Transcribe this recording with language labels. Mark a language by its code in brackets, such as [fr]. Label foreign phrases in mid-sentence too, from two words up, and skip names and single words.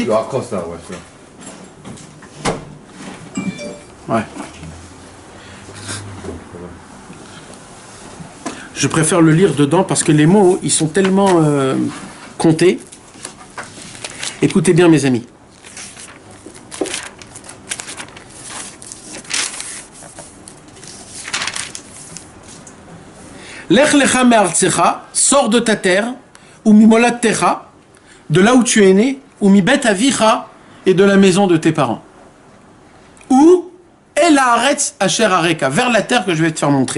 [fr] Le Akros là, ouais. Ouais. Je préfère le lire dedans parce que les mots, ils sont tellement comptés. Écoutez bien, mes amis. [he] לך לך מארצך, [fr] sors de ta terre, [he] וממולדתך, [fr] de là où tu es né, [he] ומבית אביך, [fr] et de la maison de tes parents. [he] ואל הארץ אשר אראך, [fr] vers la terre que je vais te faire montrer.